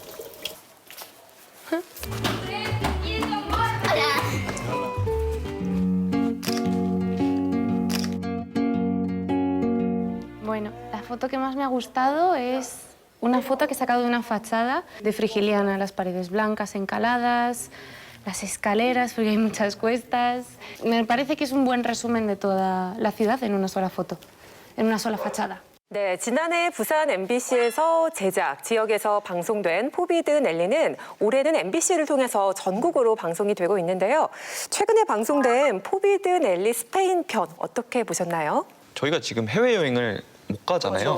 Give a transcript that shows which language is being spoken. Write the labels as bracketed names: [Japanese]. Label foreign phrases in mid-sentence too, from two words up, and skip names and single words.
[Spanish] Bueno, la foto que más me ha gustado es una foto que he sacado de una fachada de Frigiliana. Las paredes blancas encaladas, las escaleras, porque hay muchas cuestas. Me parece que es un buen resumen de toda la ciudad en una sola foto, en una sola fachada. [Korean] 네, 지난해 부산 MBC에서 제작, 지역에서 방송된 포비든 엘리는 올해는 MBC를 통해서 전국으로 방송이 되고 있는데요. 최근에 방송된 포비든 엘리 스페인 편 어떻게 보셨나요? 저희가 지금 해외여행을 못 가잖아요.